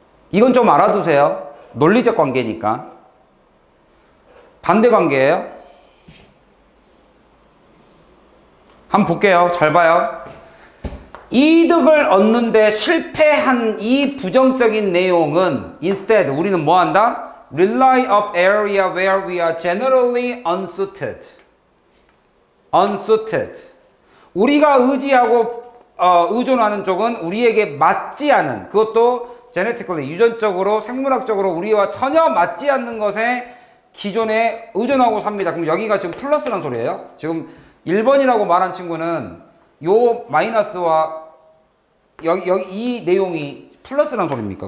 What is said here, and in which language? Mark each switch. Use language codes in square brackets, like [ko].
[ko] 이건 좀 알아두세요. 논리적 관계니까. 반대 관계예요? 한번 볼게요. 잘 봐요. 이득을 얻는데 실패한 이 부정적인 내용은 instead 우리는 뭐 한다? [en] Rely of area where we are generally unsuited. unsuited. [ko] 우리가 의지하고 의존하는 쪽은 우리에게 맞지 않은, 그것도 genetically 유전적으로 생물학적으로 우리와 전혀 맞지 않는 것에 기존에 의존하고 삽니다. 그럼 여기가 지금 플러스란 소리예요. 지금 1번이라고 말한 친구는 요 마이너스와 여기 이 내용이 플러스란 소리입니까?